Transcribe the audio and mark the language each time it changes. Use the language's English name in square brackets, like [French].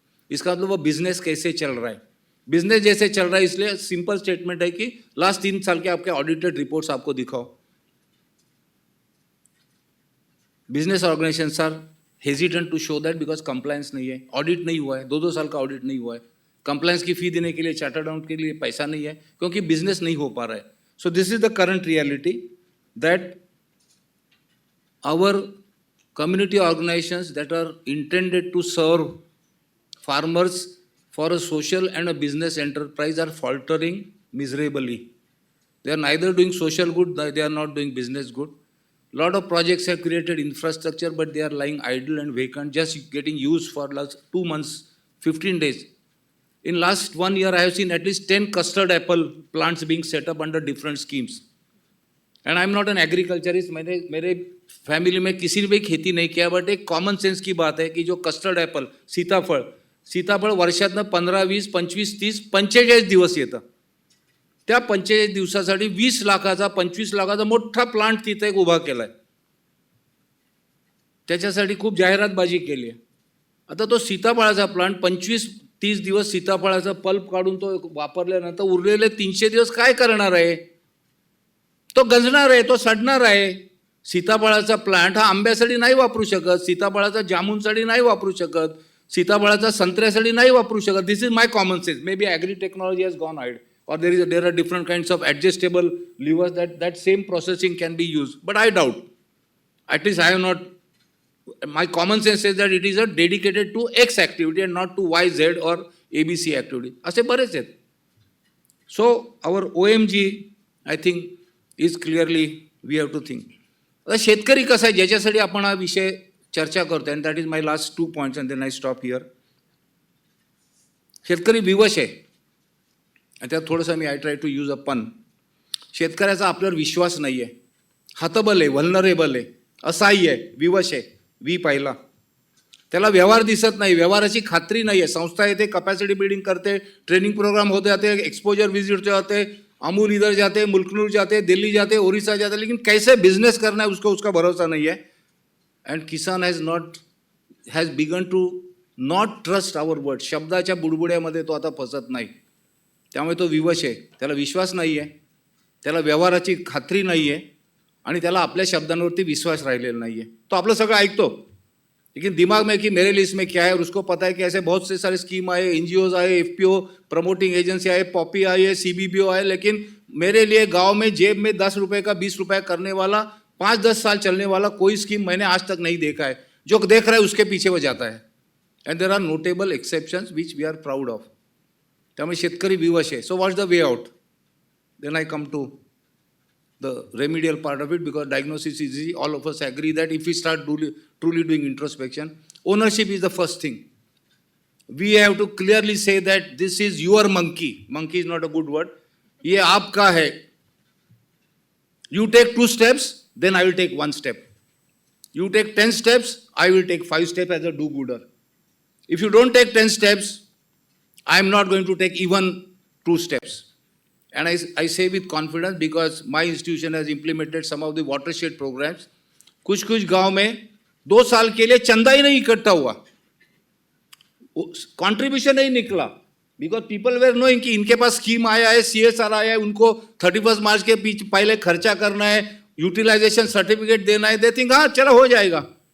[Hindi] इसका मतलब वो बिजनेस कैसे चल रहा है. बिजनेस जैसे चल रहा है, इसलिए सिंपल स्टेटमेंट है कि लास्ट 3 साल के आपके ऑडिटेड रिपोर्ट्स आपको दिखाओ. [English] business organisations are hesitant to show that because [Hindi] compliance नहीं है, ऑडिट नहीं हुआ है, 2-2 साल का ऑडिट नहीं हुआ है. कंप्लायंस की फी देने के लिए चार्टर्ड अकाउंट के लिए पैसा नहीं है, क्योंकि बिजनेस नहीं हो पा रहा है. [English] So this is the current reality that our community organizations that are intended to serve farmers for a social and a business enterprise are faltering miserably. They are neither doing social good, they are not doing business good. Lot of projects have created infrastructure, but they are lying idle and vacant, just getting used for last 2 months, 15 days. In last 1 year, I have seen at least 10 custard apple plants being set up under different schemes. And I am not an agriculturist. [Hindi] मेरे family में किसी ने भी खेती नहीं किया, but एक common sense की बात है कि जो कस्टर्ड ॲपल, [Marathi] सीताफळ वर्षातनं 15, 20, 25, 30, 45 दिवस येतं. त्या 45 दिवसासाठी 20 लाखाचा 25 लाखाचा मोठा प्लांट तिथे एक उभा केलाय. त्याच्यासाठी खूप जाहिरातबाजी केली आहे. आता तो सीताफळाचा प्लांट 25-30 दिवस सीताफळाचा पल्प काढून तो वापरल्यानंतर उरलेले 300 दिवस काय करणार आहे. तो गंजणार आहे, तो सडणार आहे. सीताफळाचा प्लांट हा आंब्यासाठी नाही वापरू शकत, सीताफळाचा जामुनसाठी नाही वापरू शकत, सीताफळाचा संत्र्यासाठी नाही वापरू शकत. [English] This is my common sense. Maybe agri technology has gone hide or there are different kinds of adjustable levers that same processing can be used, but I doubt. At least I have not. My common sense says that it is a dedicated to X activity and not to Y, Z or ABC activity. [Marathi] असे बरेच आहेत. [English] So our OMG I think is clearly we have to think. [Marathi] आता शेतकरी कसा आहे ज्याच्यासाठी आपण हा विषय चर्चा करतोय, [English] and that is my last 2 points and then I stop here. [Marathi] शेतकरी विवश आहे. आणि त्यात थोडंसं मी [English] I try to use a pun. [Marathi] शेतकऱ्याचा आपल्यावर विश्वास नाही आहे, हतबल आहे, व्हल्नरेबल आहे, असहाय्य आहे, विवश आहे. वी पाहिला त्याला व्यवहार दिसत नाही, व्यवहाराची खात्री नाही आहे. संस्था येते, कपॅसिटी बिल्डिंग करते, ट्रेनिंग प्रोग्राम होते जाते, एक्सपोजर विजिट जाते, अमूल इधर जाते, मुल्कनूर जाते, दिल्ली जाते, ओडिशा जाते, [Hindi] लेकिन कैसे बिजनेस करना है उसका भरोसा नहीं है. [English] And kisan has begun to not trust our word. [Marathi] शब्दाच्या बुडबुड्यामध्ये तो आता फसत नाही. त्यामुळे तो विवश आहे, त्याला विश्वास नाही आहे, त्याला व्यवहाराची खात्री नाही आहे आणि त्याला आपल्या शब्दांवरती विश्वास राहिलेला नाही आहे. तो आपलं सगळं ऐकतो, [Hindi] लेकिन दिमाग में कि मेरे लिस्ट में क्या है, और उसको पता है कि ऐसे बहुत से सारे स्कीम आए, एनजीओज आए, एफपीओ प्रमोटिंग एजेंसी आए, पॉपी आई है, सीबीबीओ आए, लेकिन मेरे लिए गांव में जेब में 10 रुपए का 20 रुपए करने वाला 5-10 साल चलने वाला कोई स्कीम मैंने आज तक नहीं देखा है. जो देख रहा है उसके पीछे वो जाता है. [English] And there are notable exceptions which we are proud of. [Marathi] त्यामुळे शेतकरी विवश आहे. [English] So what's the way out? Then I come to the remedial part of it, because diagnosis is easy. All of us agree that if we start truly doing introspection, ownership is the first thing. We have to clearly say that this is your monkey. Monkey is not a good word. [Hindi] ये आपका है. [English] You take 2 steps, then I will take 1 step. You take 10 steps, I will take 5 steps as a do-gooder. If you don't take 10 steps, I am not going to take even 2 steps. And I say with confidence because my institution has implemented some of the watershed programs. [Hindi] कुछ गांव में 2 साल के लिए चंदा ही नहीं इकट्ठा हुआ, कंट्रीब्यूशन नहीं निकला, [English] because people were knowing [Hindi] कि इनके पास स्कीम आया है, CSR आया है, उनको 31 मार्च के पहले खर्चा करना है, यूटिलाइजेशन सर्टिफिकेट देना है. [English] they think [Hindi] हाँ चलो हो जाएगा.